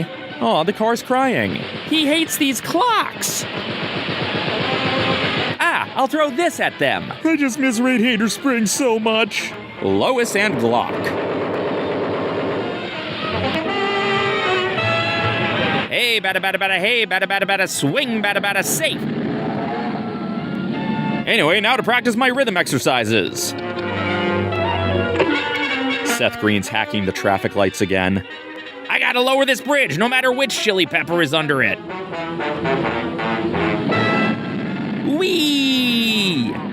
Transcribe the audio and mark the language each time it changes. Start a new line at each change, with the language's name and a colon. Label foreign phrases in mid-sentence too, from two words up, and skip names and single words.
English: Aw, the car's crying. He hates these clocks! Ah, I'll throw this at them. I just miss Radiator Springs so much. Lois and Glock. hey, bada bada bada, hey, bada bada bada, swing, bada bada, safe. Anyway, now to practice my rhythm exercises. Seth Green's hacking the traffic lights again. I gotta lower this bridge, no matter which chili pepper is under it. Whee!